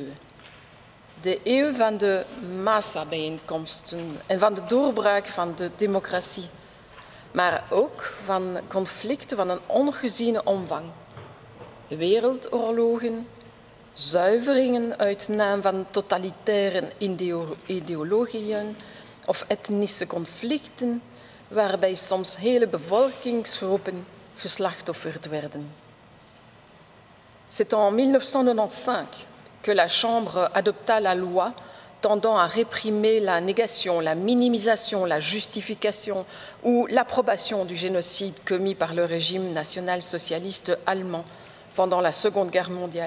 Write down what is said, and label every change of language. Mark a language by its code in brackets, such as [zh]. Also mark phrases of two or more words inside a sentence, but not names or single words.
[nl] De eeuw van de massabijeenkomsten en van de doorbraak van de democratie, maar ook van conflicten van een ongeziene omvang. Wereldoorlogen, zuiveringen uit naam van totalitaire ideologieën of etnische conflicten, waarbij soms hele bevolkingsgroepen geslachtofferd werden. [fr] C'est en 1995 que la Chambre adopta la loi tendant à réprimer la négation, la minimisation, la justification ou l'approbation du génocide commis par le régime national-socialiste allemand pendant la Seconde Guerre mondiale.